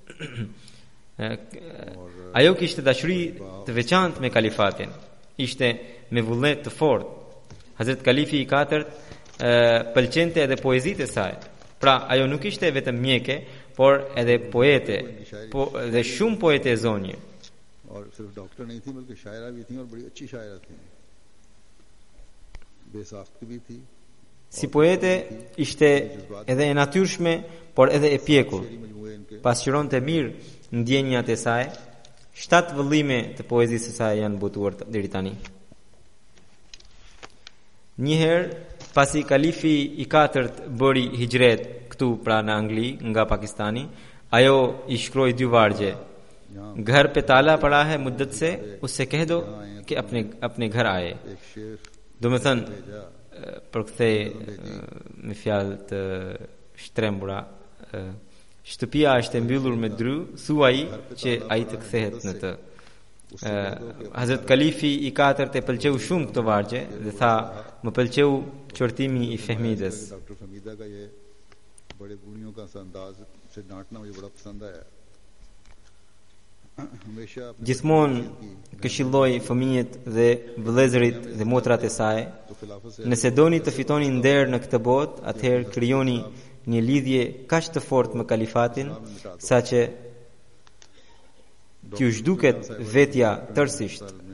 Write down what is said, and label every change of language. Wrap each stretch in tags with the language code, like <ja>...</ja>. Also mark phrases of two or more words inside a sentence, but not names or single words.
<sq>Ajo kishte dashuri të veçantë me kalifatin. Ishte me vullnet të fortë. Hazrat Kalifi i katërt pëlqente edhe poezitë e saj. Pra, ajo nuk ishte vetëm mjeke, por edhe poete, dhe shumë poete e zonje.</sq> <ur>اور صرف ڈاکٹر نہیں تھی بلکہ شاعرہ بھی تھی اور بڑی اچھی شاعرہ تھی، بے ساختہ بھی تھی.</ur> <sq>Si poete ishte edhe e natyrshme, por edhe e pjekur. Pasqironte mirë ndjenjat e saj. 7 vëllime të poezisë së saj janë botuar deri tani. Një herë, pasi kalifi i katërt bëri hijret këtu pra në Angli nga Pakistani, ajo i shkroi 2 vargje.</sq> <ur>گھر پہ تالا پڑا ہے مدت سے، اس سے کہہ دو کہ اپنے گھر آئے.</ur> <sq>Do me thënë, përkthej me fjalë të shtrembura, shtëpia është e mbyllur me dru, thuaj që ai të kthehet në të. Hazrat Kalifi i katërt e pëlqeu shumë këtë vargje dhe tha, më pëlqeu qortimi i Fehmidës.</sq> <ur>ڈاکٹر فہمیدہ کا یہ بڑے بوڑھیوں کا انداز سے ڈانٹنا مجھے بڑا پسند آیا.</ur> <sq>Gjithmonë këshilloi fëmijët dhe vëllezërit dhe motrat e saj, nëse doni të fitoni nder në këtë botë, atëherë krijoni një lidhje kaq të fortë me kalifatin, saqë t'ju zhduket vetja tërësisht.</sq>